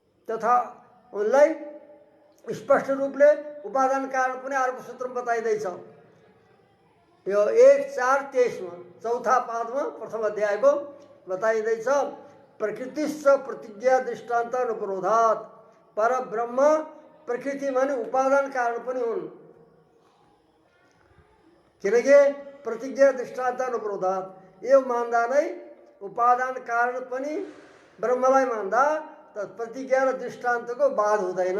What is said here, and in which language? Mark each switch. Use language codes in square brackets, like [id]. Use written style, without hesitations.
[ne] तथा उनलाई स्पष्ट रूपले उपादान कारण पनि अर्को सूत्रमा बताइदैछ। यो 1:4:23 मा चौथा पादमा प्रथम अध्यायको बताइदैछ [sa] प्रकृतिश्च प्रतिज्ञा दृष्टान्त अनुपरोधात्। [ne] परब्रह्म प्रकृति माने उपादान कारण पनि हुन्। किनकि [sa] प्रतिज्ञा दृष्टान्त अनुपरोधात् [ne] यो मान्दा नै उपादान कारण पनि ब्रह्मलाई मान्दा त प्रतिज्ञा र दृष्टान्तको बाध हुँदैन।